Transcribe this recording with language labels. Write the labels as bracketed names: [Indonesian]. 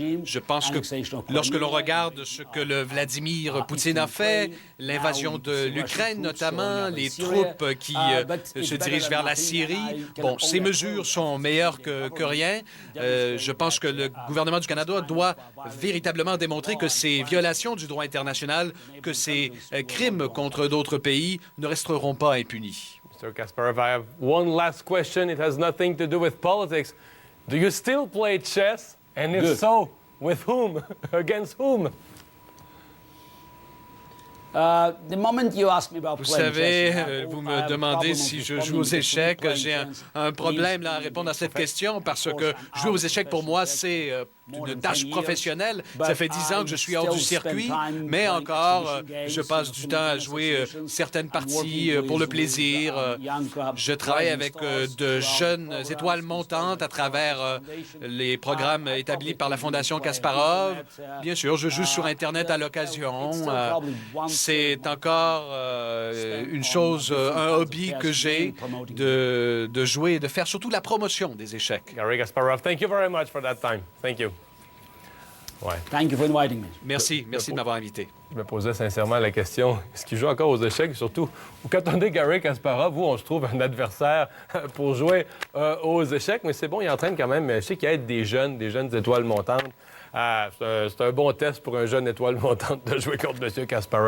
[French] Je pense que lorsque l'on regarde ce que le Vladimir Poutine a fait, l'invasion de l'Ukraine notamment, les troupes qui se dirigent vers la Syrie, bon, ces mesures sont meilleures que rien. Je pense que le gouvernement du Canada doit véritablement démontrer que ces violations du droit international, que ces crimes contre d'autres pays ne resteront pas impunis. [English] Mr. Kasparov, I have one last question. It has nothing to do with politics. Do you still play chess? And if so, with whom? Against whom? [French] Vous savez, vous me demandez si je joue aux échecs. J'ai un problème là, à répondre à cette question parce que jouer aux échecs, pour moi, c'est une tâche professionnelle. Ça fait 10 ans que je suis hors du circuit, mais encore, je passe du temps à jouer certaines parties pour le plaisir. Je travaille avec de jeunes étoiles montantes à travers les programmes établis par la Fondation Kasparov. Bien sûr, je joue sur Internet à l'occasion. C'est encore une chose, un hobby que j'ai de jouer et de faire surtout la promotion des échecs. [English] Garry Kasparov, thank you very much for that time. Thank you. Ouais. Thank you for inviting me. [French] Merci de m'avoir invité. Je me posais sincèrement la question, est-ce qu'il joue encore aux échecs? Surtout, quand on est Garry Kasparov, où on se trouve un adversaire pour jouer aux échecs, mais c'est bon, il entraîne quand même, je sais qu'il y a des jeunes étoiles montantes C'est un bon test pour un jeune étoile montante de jouer contre M. Kasparov.